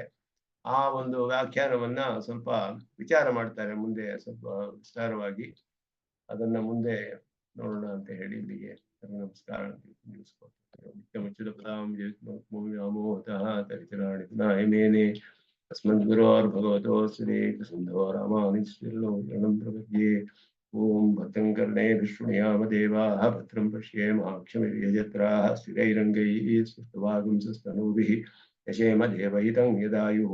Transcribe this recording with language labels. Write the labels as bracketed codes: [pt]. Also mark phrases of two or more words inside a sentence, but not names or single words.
[kn] ಆ ಒಂದು ವ್ಯಾಖ್ಯಾನವನ್ನ ಸ್ವಲ್ಪ ವಿಚಾರ ಮಾಡ್ತಾರೆ ಮುಂದೆ ಸ್ವಲ್ಪ ವಿಸ್ತಾರವಾಗಿ. ಅದನ್ನ ಮುಂದೆ ನೋಡೋಣ ಅಂತ ಹೇಳಿ ಇಲ್ಲಿಗೆ ನಮಸ್ಕಾರ ನಿಲ್ಲಿಸ್ಕೊಳ್ತೇನೆ. [sa] अस्मद्गुरोर्भगवतो श्रीकृष्णो रामानुजस्य प्रपद्ये। ओम भद्रं कर्णेभिः शृणुयाम देवाः भद्रं पश्येमाक्षभिर्यजत्राः स्थिरैरङ्गैः सुष्ठुवागुंसस्तनूभिः यशेम देवहितं यदायुः।